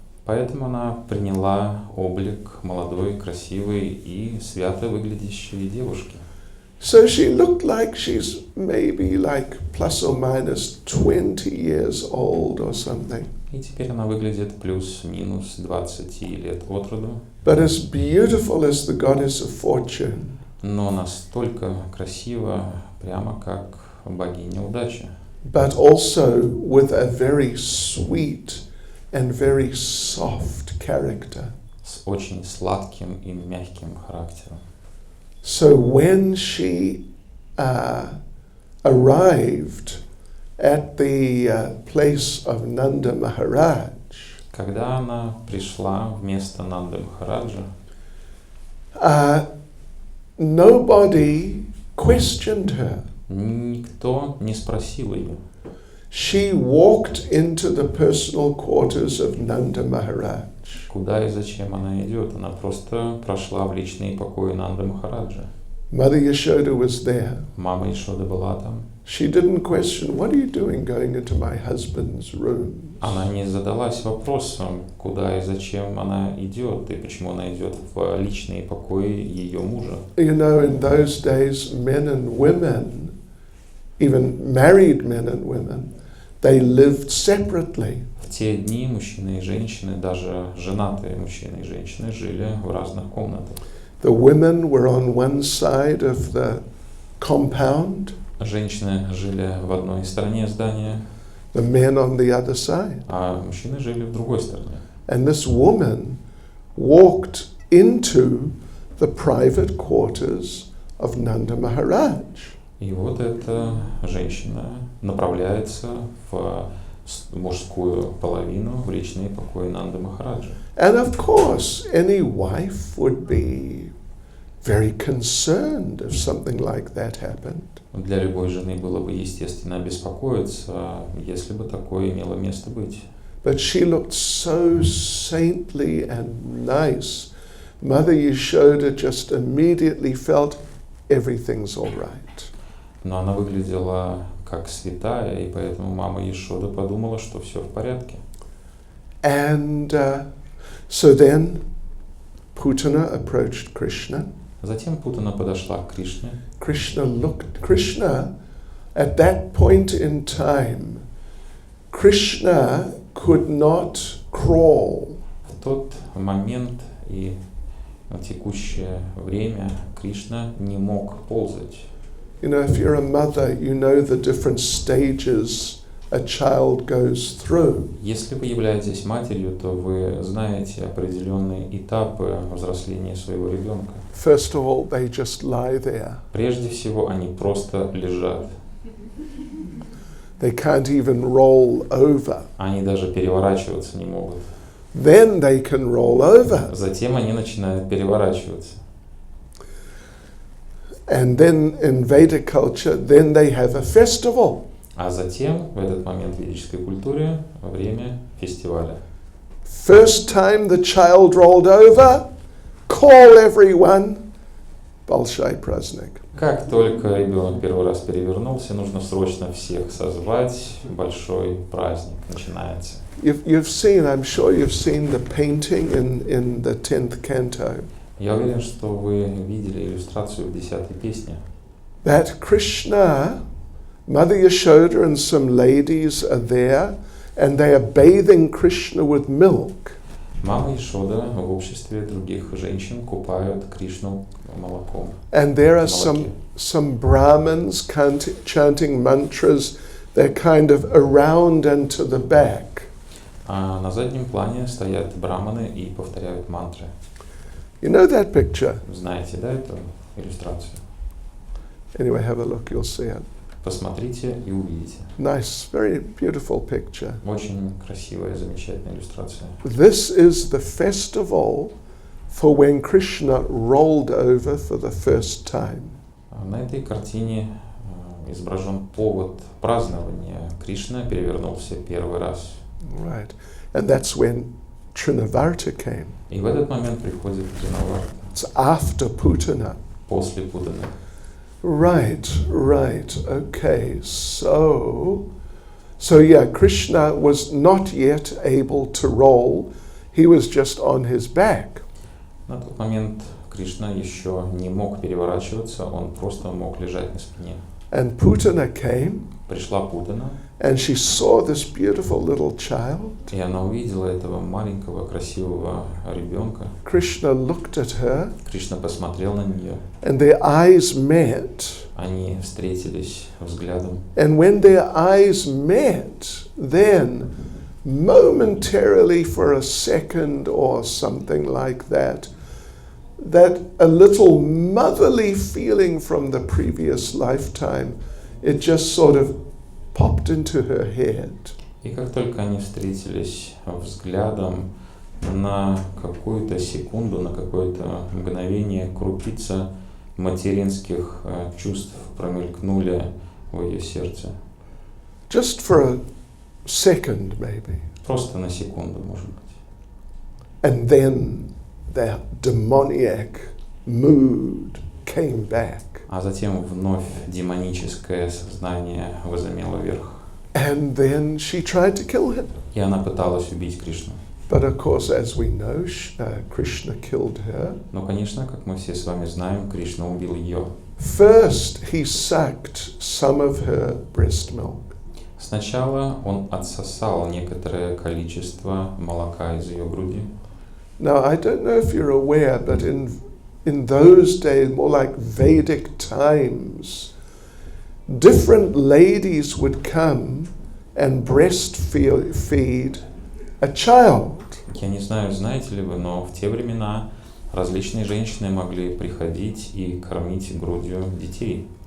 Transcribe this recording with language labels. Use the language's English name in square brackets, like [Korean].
[Russian] Поэтому она приняла облик молодой, красивой и свято выглядящей девушки. [English] So she looked like she's maybe like plus or minus 20 years old or something. [Russian] И теперь она выглядит плюс-минус 20 лет от роду. [English] But as beautiful as the goddess of fortune. [Russian] Но настолько красиво, прямо как богиня удачи. [English] but also with a very sweet and very soft character. [Russian] С очень сладким и мягким характером. [English] So when she arrived at the place of Nanda Maharaj, [Russian] Когда она пришла в место Нанды Махараджа, [English] nobody questioned her. [Russian] никто не спросил ее. [English] She walked into the personal quarters of Nanda Maharaj. [Russian] Куда и зачем она идет? Она просто прошла в личные покои Нанды Махараджа. [English] Mother Yashoda was there. [Russian] Мама Ишода была там. [English] She didn't question, what are you doing going into my husband's room? [Russian] Она не задалась вопросом, куда и зачем она идет, и почему она идет в личные покои ее мужа. [English] You know, in those days, men and women, even married men and women, they lived separately. [Russian] В те дни мужчины и женщины, даже женатые мужчины и женщины, жили в разных комнатах. [English] The women were on one side of the compound, [Russian] Женщины жили в одной стороне здания, [English] the men on the other side. [Russian] а мужчины жили в другой стороне. [English] And this woman walked into the private quarters of Nanda Maharaj. [Russian] И вот эта женщина направляется в мужскую половину, в личные покои Нанды Махараджа. [English] And of course, any wife would be very concerned if something like that happened. [Russian] Для любой жены было бы естественно беспокоиться, если бы такое имело место быть. [English] But she looked so saintly and nice. Mother Yashoda just immediately felt everything's all right. [Russian] Но она выглядела как святая, и поэтому мама Ешода подумала, что все в порядке. [English] And so then Putana approached Krishna. [Russian] Затем Путана подошла к Кришне. [English] Krishna, at that point in time, Krishna could not crawl. [Russian] В тот момент и в текущее время Кришна не мог ползать. [English] You know, if you're a mother, you know the different stages a child goes through. [Russian] Если вы являетесь матерью, то вы знаете определенные этапы взросления своего ребенка. [English] First of all, they just lie there. [Russian] Прежде всего, они просто лежат. [English] They can't even roll over. [Russian] Они даже переворачиваться не могут. [English] Then they can roll over. [Russian] Затем они начинают переворачиваться. [English] And then in Vedic culture, then they have a festival. [Russian] А затем, в этот момент в ведической культуре, время фестиваля. [English] First time the child rolled over, call everyone, [Russian] Большой праздник. Как только ребенок первый раз перевернулся, нужно срочно всех созвать, большой праздник начинается. [English] You've seen, I'm sure you've seen the painting in the 10th canto. [Russian] Я уверен, что вы видели иллюстрацию в 10-й песне. [English] That Krishna, Mother Yashoda and some ladies are there and they are bathing Krishna with milk. [Russian] Мама Ишода в обществе других женщин купают Кришну молоком. [English] And there are some Brahmins chanting mantras. They're kind of around and to the back. [Russian] А на заднем плане стоят браманы и повторяют мантры. [English] You know that picture? [Russian] Знаете, да, эту иллюстрацию? [English] Anyway, have a look, you'll see it. [Russian] Посмотрите и увидите. [English] Nice, very beautiful picture. [Russian] Очень красивая, замечательная иллюстрация. [English] This is the festival for when Krishna rolled over for the first time. [Russian] На этой картине изображен повод празднования. Кришна перевернулся первый раз. [English] Right. And that's when Trinavarta came. [Russian] И в этот момент приходит Тринаварта. [English] It's after Putana. [Russian] После Путаны. [English] Right. Okay. So yeah, Krishna was not yet able to roll. He was just on his back. [Russian] На тот момент Кришна еще не мог переворачиваться, он просто мог лежать на спине. [English] And Putana came. [Russian] Пришла Путана. [English] And she saw this beautiful little child. [Russian] И она увидела этого маленького красивого ребенка. [English] Krishna looked at her. [Russian] Кришна посмотрел на нее. [English] And their eyes met. [Russian] они встретились взглядом. [English] And when their eyes met, then momentarily for a second or something like that a little motherly feeling from the previous lifetime, it just sort of popped into her head. [Russian] И как только они встретились взглядом, на какую-то секунду, на какое-то мгновение крупица материнских чувств промелькнули в ее сердце. [English] Just for a second, maybe. [Russian] Просто на секунду, может быть. [English] And then that demoniac mood came back. [Russian] А затем вновь демоническое сознание возымело верх. [English] And then she tried to kill him. [Russian] И она пыталась убить Кришну. [English] But of course, as we know, Krishna killed her. [Russian] Но, конечно, как мы все с вами знаем, Кришна убил ее. [English] First, he sucked some of her breast milk. [Russian] Сначала он отсосал некоторое количество молока из ее груди. [English] Now, I don't know if you're aware, but in those days, more like Vedic times, different ladies would come and breastfeed a child. [Russian] Я не знаю, знаете ли вы, но в те времена различные женщины могли приходить и кормить грудью детей.